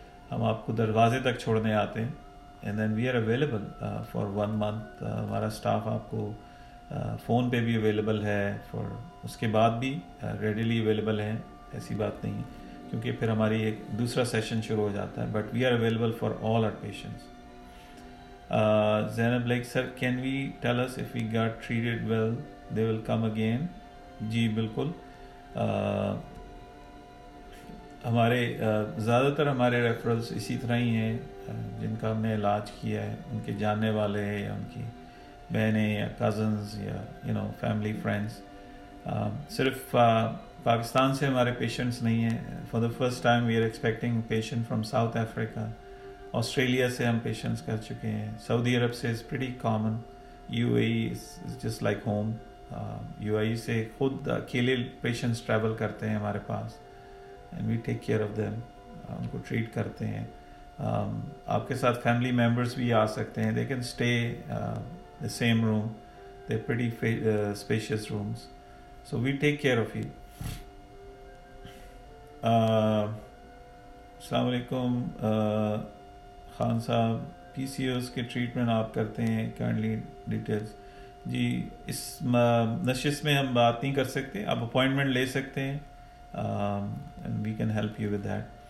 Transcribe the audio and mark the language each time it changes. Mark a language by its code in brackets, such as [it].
[ur] ہم آپ کو دروازے تک چھوڑنے آتے ہیں, [en] And then we are available for 1 month. [ur] ہمارا اسٹاف آپ کو فون پہ بھی اویلیبل ہے, اس کے بعد بھی ریڈیلی اویلیبل ہیں, ایسی بات نہیں, کیونکہ پھر ہماری ایک دوسرا سیشن شروع ہو جاتا ہے. [en] But we are available for all our patients. Zainab like sir can we tell us if we got treated well they will come again. [ur] جی بالکل, ہمارے زیادہ تر ہمارے ریفرلس اسی طرح ہی ہیں, جن کا ہم نے علاج کیا ہے, ان کے جاننے والے یا ان کی بہنیں یا کزنز یا فیملی فرینڈس. صرف پاکستان سے ہمارے پیشنٹس نہیں ہیں. [en] For the first time we are expecting patient from South Africa. [ur] Australia سے ہم پیشنٹس کر چکے ہیں. سعودی عرب سے [en] Is pretty common. U A E is just like home. [ur] You اے ای سے خود اکیلے پیشنٹس ٹریول کرتے ہیں ہمارے پاس, [en] and we take care of them, [ur] ان کو ٹریٹ کرتے ہیں. آپ کے ساتھ فیملی ممبرس بھی آ سکتے ہیں. [en] They can stay the same room. They're pretty spacious rooms. So we take care of you. [ur] السلام علیکم خان صاحب, پی سی اوز کے ٹریٹمنٹ آپ کرتے ہیں, کائنڈلی ڈیٹیلز. جی اس نشست میں ہم بات نہیں کر سکتے, آپ اپوائنٹمنٹ لے سکتے ہیں, [en] and we can help you with that.